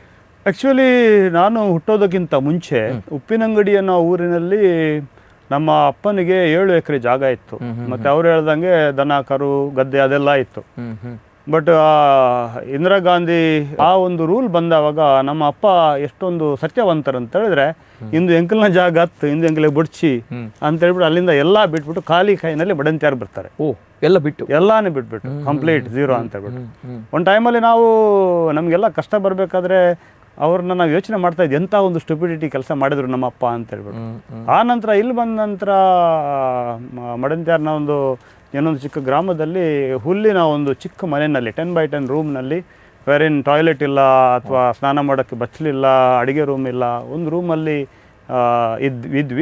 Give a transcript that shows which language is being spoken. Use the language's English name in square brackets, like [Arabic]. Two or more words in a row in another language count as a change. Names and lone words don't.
[Kannada] ಆ್ಯಕ್ಚುಲಿ ನಾನು ಹುಟ್ಟೋದಕ್ಕಿಂತ ಮುಂಚೆ ಉಪ್ಪಿನಂಗಡಿ ಅನ್ನೋ ಊರಿನಲ್ಲಿ ನಮ್ಮ ಅಪ್ಪನಿಗೆ 7 ಎಕರೆ ಜಾಗ ಇತ್ತು. ಮತ್ತು ಅವ್ರು ಹೇಳ್ದಂಗೆ ದನ ಕರು ಗದ್ದೆ ಅದೆಲ್ಲ ಇತ್ತು. ಬಟ್ ಇಂದಿರಾ ಗಾಂಧಿ ಆ ಒಂದು ರೂಲ್ ಬಂದವಾಗ ನಮ್ಮ ಅಪ್ಪ ಎಷ್ಟೊಂದು ಸತ್ಯವಂತರು ಅಂತ ಹೇಳಿದ್ರೆ, [Tulu] ಇಂದು ಎಂಕಲ್ನ ಜಾಗ ಹತ್ತು, ಇಂದು ಎಂಕಲಿಗೆ ಬುಡ್ಚಿ [Kannada] ಅಂತ ಹೇಳ್ಬಿಟ್ಟು ಅಲ್ಲಿಂದ ಎಲ್ಲ ಬಿಟ್ಬಿಟ್ಟು ಖಾಲಿ ಕೈನಲ್ಲಿ ಬಡಂತಿಯಾರು ಬರ್ತಾರೆ. ಎಲ್ಲಾನು ಬಿಟ್ಬಿಟ್ಟು [English] complete zero [Kannada] ಅಂತ ಹೇಳ್ಬಿಟ್ಟು. ಒಂದು ಟೈಮಲ್ಲಿ ನಮಗೆಲ್ಲ ಕಷ್ಟ ಬರಬೇಕಾದ್ರೆ ಅವ್ರನ್ನ ನಾವು ಯೋಚನೆ ಮಾಡ್ತಾ ಇದ್ವಿ, ಎಂಥ ಒಂದು ಸ್ಟುಪಿಡಿಟಿ ಕೆಲಸ ಮಾಡಿದ್ರು ನಮ್ಮ ಅಪ್ಪ ಅಂತ ಹೇಳ್ಬಿಟ್ಟು. ಆ ನಂತರ ಇಲ್ಲಿ ಬಂದ ನಂತರ ಮಡಂತ್ಯಾರ್ನ ಇನ್ನೊಂದು ಚಿಕ್ಕ ಗ್ರಾಮದಲ್ಲಿ ಹುಲ್ಲಿನ ಒಂದು ಚಿಕ್ಕ ಮನೆಯಲ್ಲಿ 10x10 ರೂಮ್ನಲ್ಲಿ, ವೇರೇನ್ ಟಾಯ್ಲೆಟ್ ಇಲ್ಲ ಅಥವಾ ಸ್ನಾನ ಮಾಡೋಕ್ಕೆ ಬಚ್ಚಲಿಲ್ಲ, ಅಡುಗೆ ರೂಮ್ ಇಲ್ಲ, ಒಂದು ರೂಮಲ್ಲಿ ಇದ್ವಿ.